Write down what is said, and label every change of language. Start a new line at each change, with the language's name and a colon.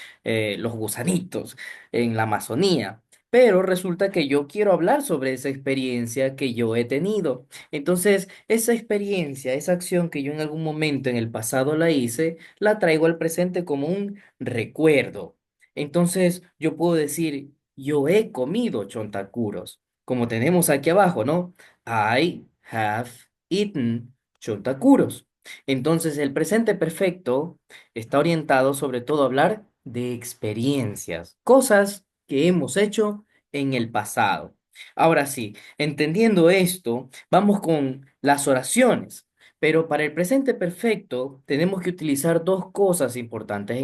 Spanish: Los gusanitos en la Amazonía. Pero resulta que yo quiero hablar sobre esa experiencia que yo he tenido. Entonces, esa experiencia, esa acción que yo en algún momento en el pasado la hice, la traigo al presente como un recuerdo. Entonces, yo puedo decir, yo he comido chontacuros, como tenemos aquí abajo, ¿no?
English: I have eaten chontacuros.
Spanish: Entonces, el presente perfecto está orientado sobre todo a hablar de experiencias, cosas que hemos hecho en el pasado. Ahora sí, entendiendo esto, vamos con las oraciones. Pero para el presente perfecto tenemos que utilizar dos cosas importantes.